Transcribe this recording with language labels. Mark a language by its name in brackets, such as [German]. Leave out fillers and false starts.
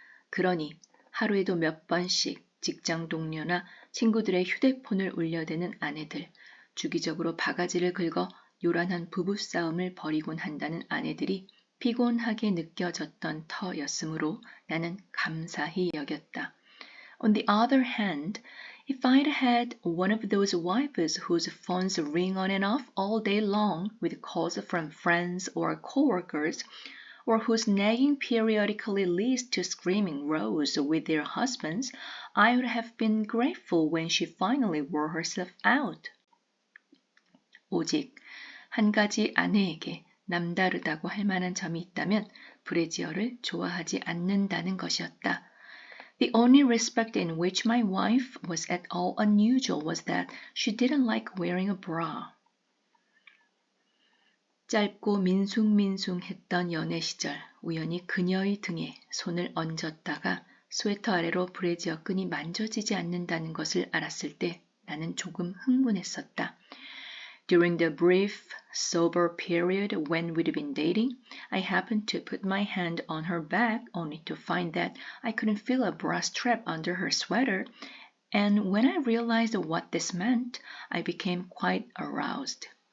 [Korean] 그러니 하루에도 몇 번씩 직장 동료나 친구들의 휴대폰을 울려대는 아내들, 주기적으로 바가지를 긁어 요란한 부부싸움을 벌이곤 한다는 아내들이 피곤하게 느껴졌던 터였으므로 나는 감사히 여겼다. [English] On the other hand, if I'd had one of those wives whose phones ring on and off all day long with calls from friends or coworkers, or whose nagging periodically leads to screaming rows with their husbands, I would have been grateful when she finally wore herself out. [Korean] 오직 한 가지 아내에게 남다르다고 할 만한 점이 있다면 브래지어를 좋아하지 않는다는 것이었다. [English] The only respect in which my wife was at all unusual was that she didn't like wearing a bra. [Korean] 짧고 민숭민숭했던 연애 시절 우연히 그녀의 등에 손을 얹었다가 스웨터 아래로 브래지어 끈이 만져지지 않는다는 것을 알았을 때 나는 조금 흥분했었다. [English] During the brief, sober period when we'd been dating, I happened to put my hand on her back only to find that I couldn't feel a bra strap under her sweater, and when I realized what this meant, I became quite aroused.